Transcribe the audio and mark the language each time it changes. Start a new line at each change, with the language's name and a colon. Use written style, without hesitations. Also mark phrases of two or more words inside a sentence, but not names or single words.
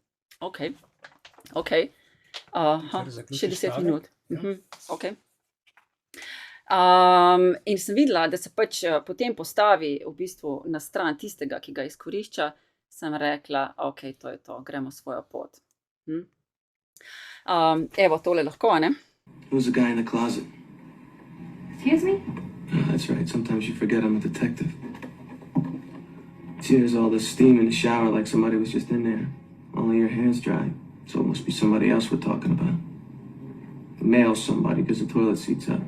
Slovenian: Ok. Še 10 minut. Ok. In sem videla, da se pač potem postavi v bistvu na stran tistega, ki ga izkorišča, sem rekla, ok, to je to, gremo svojo pot. Evo, tole lahko, a ne?
English: Who's the guy in the closet? Excuse me? That's right, sometimes you forget I'm a detective. There's all this steam in the shower like somebody was just in there. Only your hair's dry, so it must be somebody else we're talking about. The male somebody, because the toilet seat's up.